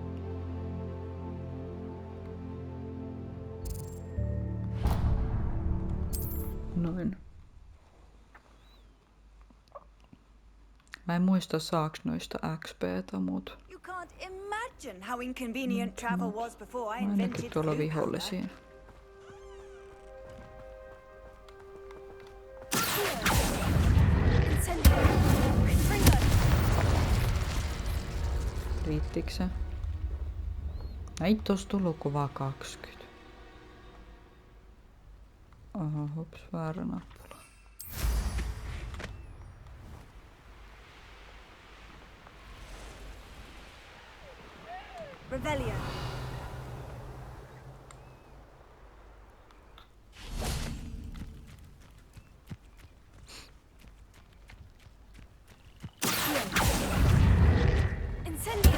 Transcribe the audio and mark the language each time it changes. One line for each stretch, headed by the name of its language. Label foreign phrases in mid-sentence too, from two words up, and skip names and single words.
Finnish: Noin. Mä en muista saaks noista XP:tä, mut.
English: You can't imagine how inconvenient travel was before I
Finnish: Ainakin
English: invented
Finnish: tuolla
English: glue powder.
Finnish: vihollisia. Incendio. Confringo. Riittikö se? Ei tossa tullut kuvaa 20. Oho, hups, väärä nappula. Revelio. Incendio.